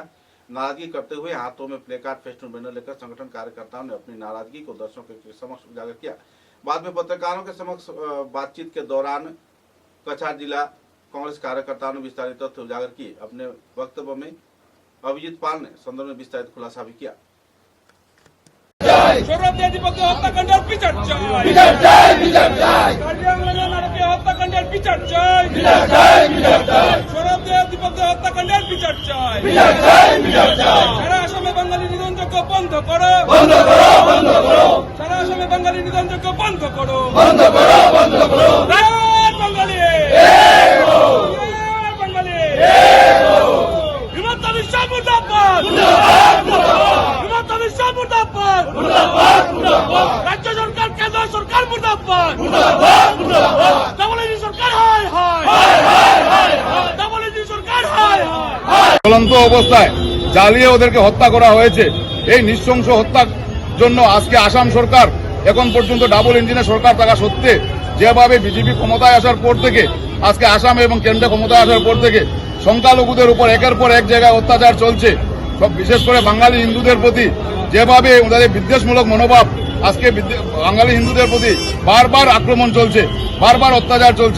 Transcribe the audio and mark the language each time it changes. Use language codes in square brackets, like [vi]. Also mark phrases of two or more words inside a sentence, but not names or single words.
[hi] नाराजगी करते हुए हाथों में प्लेकार्ड, फेस्टून, बैनर लेकर संगठन कार्यकर्ताओं ने अपनी नाराजगी को दर्शकों के समक्ष उजागर किया। बाद में पत्रकारों के समक्ष बातचीत के दौरान कछार जिला कांग्रेस कार्यकर्ताओं ने विस्तारित तथ्य उजागर किए। अपने वक्तव्य में अभिजीत पाल ने संदर्भ में विस्तारित खुलासा भी किया। [bn] হত্যাকাণ্ডের বিচার চাই, হত্যাকাণ্ডের বিচার চাই, হত্যাকাণ্ডের বিচার চাই। সারা আসামে বাঙালি নিধনযজ্ঞ বন্ধ করো, সারা আসামে বাঙালি নিধনযজ্ঞ বন্ধ করো, বাঙালি বাঙালি হিমন্ত বিশ্ব মুর্দাবাদ, হিমন্ত বিশ্ব মুর্দাবাদ, রাজ্য সরকার, কেন্দ্র সরকার মুর্দাবাদ, সরকার হায় হায়, সরকার হায় হায়। চলন্ত অবস্থায় জ্বালিয়ে ওদেরকে হত্যা করা হয়েছে। এই নৃশংস হত্যার জন্য আজকে আসাম সরকার এখন পর্যন্ত [en] double engine's [bn] সরকার থাকা সত্ত্বে যেভাবে বিজেপি ক্ষমতায় আসার পর থেকে, আজকে আসামে এবং কেন্দ্রে ক্ষমতায় আসার পর থেকে সংখ্যালঘুদের উপর একের পর এক জায়গায় অত্যাচার চলছে, সব বিশেষ করে বাঙালি হিন্দুদের প্রতি যেভাবে ওদের বিদ্বেষমূলক মনোভাব, আজকে বাঙালি হিন্দুদের প্রতি বারবার আক্রমণ চলছে, বারবার অত্যাচার চলছে।